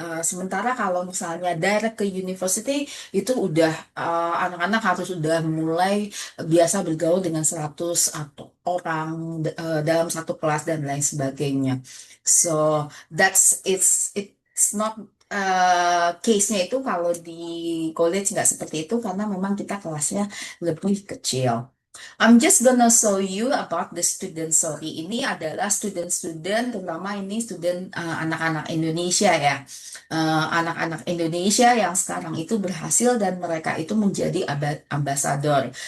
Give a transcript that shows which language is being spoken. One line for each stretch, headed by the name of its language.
Indonesian: Sementara kalau misalnya direct ke university itu udah anak-anak harus udah mulai biasa bergaul dengan 100 atau orang dalam satu kelas dan lain sebagainya.
English: So it's not
Indonesian: case-nya itu kalau di college nggak seperti itu karena memang kita kelasnya lebih kecil.
English: I'm just gonna show you about the student story.
Indonesian: Ini adalah student-student, terutama ini student anak-anak Indonesia ya. Anak-anak Indonesia yang sekarang itu berhasil dan mereka itu menjadi ambasador.